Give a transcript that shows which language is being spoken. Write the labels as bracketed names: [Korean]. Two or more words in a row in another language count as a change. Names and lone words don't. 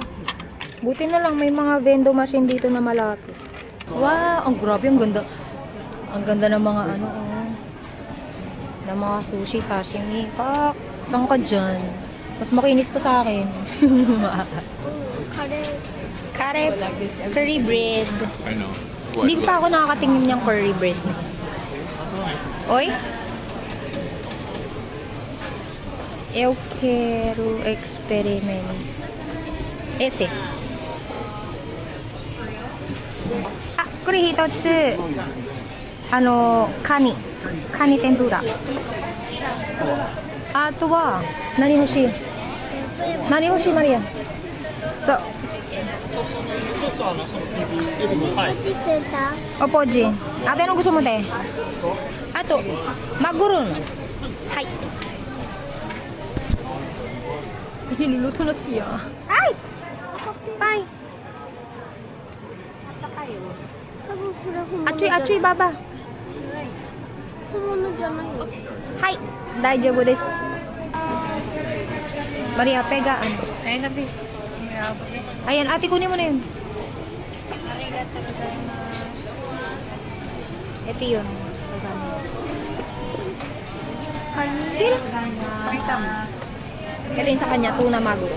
[Filipino] Buti na lang may mga [English] vending machine [Filipino] dito na malapit. Wow, ang grabe, ang ganda. Ang ganda ng mga ano, oh. Ng mga sushi, sashimi. Pak, saan ka dyan? Mas makinis pa sa akin. Kare, [English] curry bread. I know. [Filipino] Hindi pa ako nakakatingin niyang [English] curry bread. [Filipino] Oy? [Portuguese] Eu quero experiment. Ese. [Japanese] Ah, これ一つ。カニ天ぷら。あとは、何欲しいマリア。そう。 [Filipino] Opo, G. Ate, anong gusto mo, te? Ato, maguron. Hay. Niluluto na siya. Ay! Ay! Achoy, baba. Hay! [Japanese] 大丈夫です. [Filipino] Maria, pegaan. Ayan, ate, kunin mo na yun. Ito yun. Ito yun sa kanya, tuna maguro.